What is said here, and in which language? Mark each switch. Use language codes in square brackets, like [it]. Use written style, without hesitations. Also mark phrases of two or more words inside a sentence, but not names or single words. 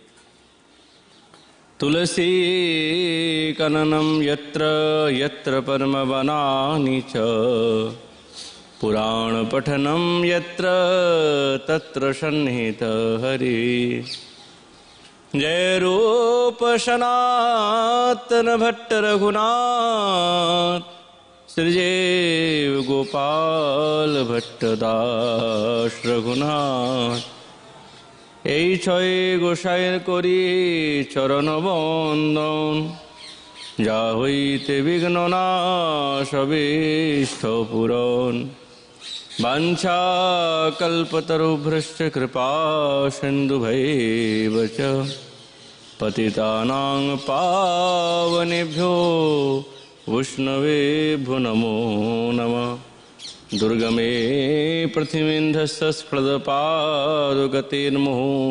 [sa] तुलसी कननं यत्र यत्र परमवनानि च पुराणपठनं यत्र तत्र सन्निहितः हरिः जय रूप [bn] सनातन भट्ट रघुनाथ श्रीदेव गोपाल भट्टदास रघुनाथ এই ছয় গোসাইয়ের করি চরণ বন্দন যা হইতে বিঘ্ন নাশ অভীষ্ট পূরণ [sa] বাঞ্ছা কল্পতরুভ্যশ্চ কৃপা সিন্ধুভৈব চ পতিতানাং পাবনেভ্यो वैष्णवेभ्यो नमो नमः दुर्गमे पृथिवीन्धस्स्खलदपादगतिर्मुहुः